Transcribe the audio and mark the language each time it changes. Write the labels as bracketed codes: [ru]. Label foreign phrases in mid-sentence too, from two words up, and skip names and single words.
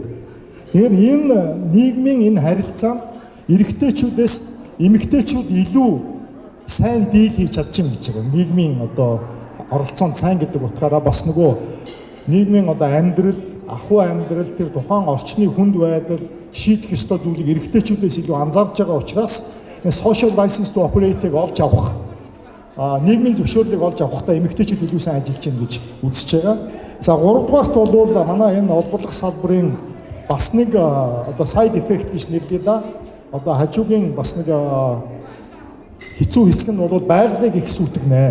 [mn] Тэгэхээр энэ нийгмийн энэ харилцаанд эрэгтэйчүүдээс эмэгтэйчүүд илүү сайн дийл хийж чадчих гэж байгаа. Нийгмийн одоо оролцоонд сайн гэдэг утгаараа бас нөгөө нийгмийн одоо амьдрал, ахуй амьдрал, тэр тухайн орчны хүнд байдал шийдэх ёстой зүйлийг эрэгтэйчүүдээс илүү анзаарж байгаа учраас [en] social license to operate- [mn] ыг олж авах, нийгмийн зөвшөөрлийг олж авахдаа эмэгтэйчүүд илүү сайн ажиллаж байна гэж үзэж байгаа. За 3 дугаарт бол манай энэ олборлох салбарын бас нэг одоо [en] side effect [mn] гэж нэрлэе да. Одоо хажуугийн бас нэг хэцүү хэсэг нь бол байгалыг их сүйтгэнэ.